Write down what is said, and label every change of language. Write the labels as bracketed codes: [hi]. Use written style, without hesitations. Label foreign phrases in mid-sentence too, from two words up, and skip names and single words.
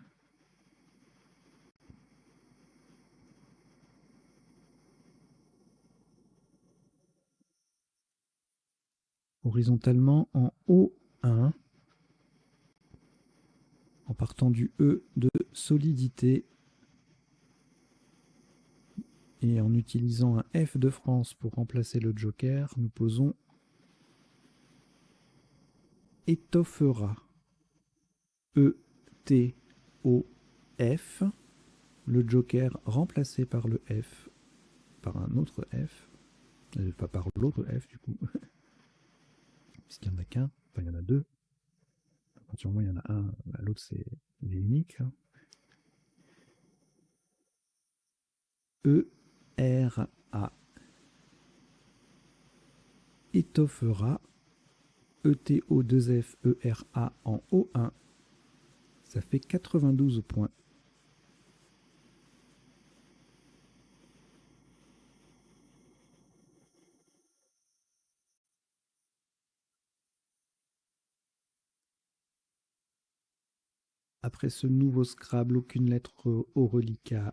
[fr] Horizontalement en O1, en partant du E de solidité. Et en utilisant un F de France pour remplacer le joker, nous posons étoffera. E-T-O-F. Le joker remplacé par le F, par un autre F. Pas par l'autre F du coup. Puisqu'il n'y en a qu'un. Enfin, il y en a deux. À partir du moment où il y en a un, l'autre c'est unique. E-R-A. Étoffera. E-T-O-2-F-E-R-A en O1. Ça fait 92 points. Après ce nouveau Scrabble, aucune lettre au reliquat.